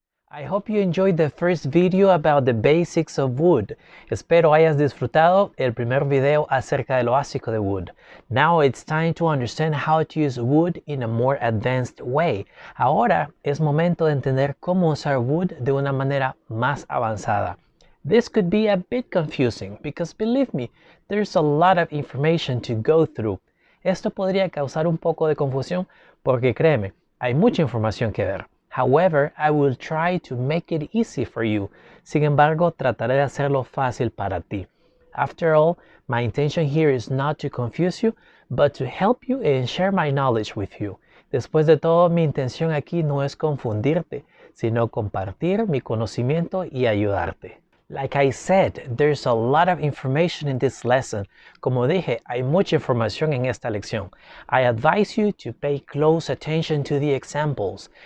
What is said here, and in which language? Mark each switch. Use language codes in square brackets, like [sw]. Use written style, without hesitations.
[en] I hope you enjoyed the first video about the basics of wood. [es] Espero hayas disfrutado el primer video acerca de lo básico de wood. [en] Now it's time to understand how to use wood in a more advanced way. [es] Ahora es momento de entender cómo usar wood de una manera más avanzada. [en] This could be a bit confusing because believe me, there's a lot of information to go through. [es] Esto podría causar un poco de confusión porque créeme, hay mucha información que ver. [en] However, I will try to make it easy for you. [es] Sin embargo, trataré de hacerlo fácil para ti. [en] After all, my intention here is not to confuse you, but to help you and share my knowledge with you. [es] Después de todo, mi intención aquí no es confundirte, sino compartir mi conocimiento y ayudarte. [en] Like I said, there's a lot of information in this lesson. [es] Como dije, hay mucha información en esta lección. [en] I advise you to pay close attention to the examples.